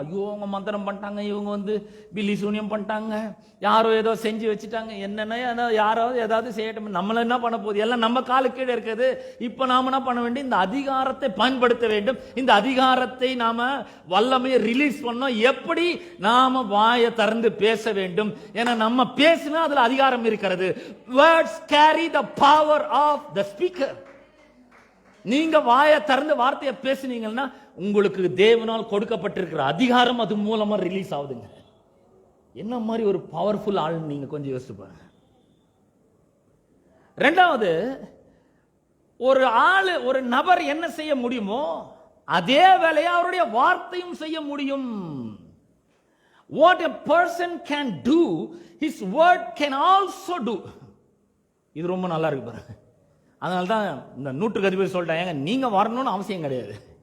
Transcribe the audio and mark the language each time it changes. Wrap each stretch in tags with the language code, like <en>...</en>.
<ta>ஐயோ அவங்க மந்திரம் பண்ணிட்டாங்க, இவங்க வந்து பில்லி சூனியம் பண்ணிட்டாங்க, யாரோ ஏதோ செஞ்சு வச்சுட்டாங்க, என்னென்ன யாரோ ஏதாவது செய்யட்டும், நம்மள என்ன பண்ண போகுது? எல்லாம் நம்ம காலு கீழே இருக்குது. இப்ப நாம என்ன பண்ண வேண்டும்? இந்த அதிகாரத்தை பயன்படுத்த வேண்டும். இந்த அதிகாரத்தை நாம வல்லமையை ரிலீஸ் பண்ணோம். எப்படி? நாம வாயை திறந்து பேச வேண்டும். ஏன்னா நம்ம பேசினா அதுல அதிகாரம் இருக்கிறது.</ta> <en>Words carry the power of the speaker.</en> <ta>நீங்க வாயை திறந்து வார்த்தையை பேசுனீங்கன்னா உங்களுக்கு தேவனால் கொடுக்கப்பட்டிருக்கிற அதிகாரம் அது மூலமா ரிலீஸ் ஆகுதுங்க. என்ன மாதிரி ஒரு பவர்ஃபுல் ஆள் நீங்க கொஞ்சம் யோசிச்சு பாருங்க. ரெண்டாவது, ஒரு ஆளு, ஒரு நபர் என்ன செய்ய முடியுமோ அதே வேலையை அவருடைய வார்த்தையும் செய்ய முடியும்.</ta> <en>What a person can do, his word can also do.</en> <ta>இது ரொம்ப நல்லா இருக்கு பாருங்க. அதனால தான் இந்த 100க்கு அதிபதி சொல்லிட்டாங்க, நீங்க வரணும்னு அவசியம் கிடையாது.</ta>